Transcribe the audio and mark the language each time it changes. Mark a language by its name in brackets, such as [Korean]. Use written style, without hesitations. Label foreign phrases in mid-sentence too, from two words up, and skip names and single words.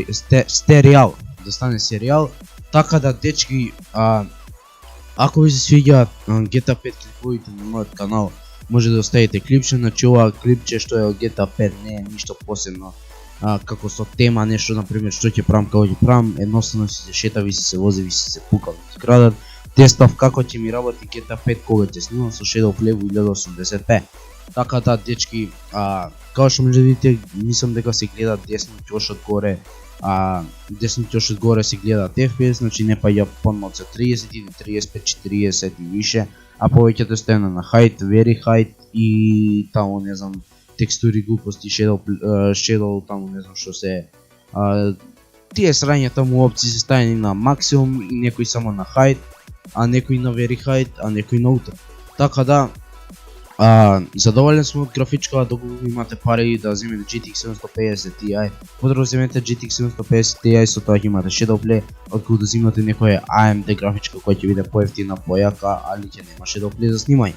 [Macedonian] серијал, така да дечки, ако ви се свиѓа GTA 5 клиповите на мојот канал, може да оставите клипче, значи ова клипче што е од GTA 5 не е ништо посебно, како со тема, нешто например што ќе правам, како ќе правам, едноставно си се шета, ви си се вози, ви си се пукам низ градот, тестав како ќе ми работи GTA 5 кога ќе снимам со Shadow Play во 1080p. Така да дечки, како што може да видите, мислам дека се гледа десно ќошот горе, десно ќошот горе се гледа FPS, значи не паѓа помалку од 30 или 35, 40 и више, а повеќето стена на [English] height, very height [Macedonian] и таму не знам текстури глупости, shadow таму не знам што се тие срања таму опции се ставени на максимум и некои само на height, а некои на [English] very height, [Macedonian] а некои на ultra. Така да задоволен сум од графичката, доколку имате пари да земете GTX 750 Ti, подобро земете GTX 750 Ti, со тоа ќе имате Shadow Play, отколку да земате некоја AMD графичка која ќе биде поевтина, појака, али ќе нема Shadow Play за снимање.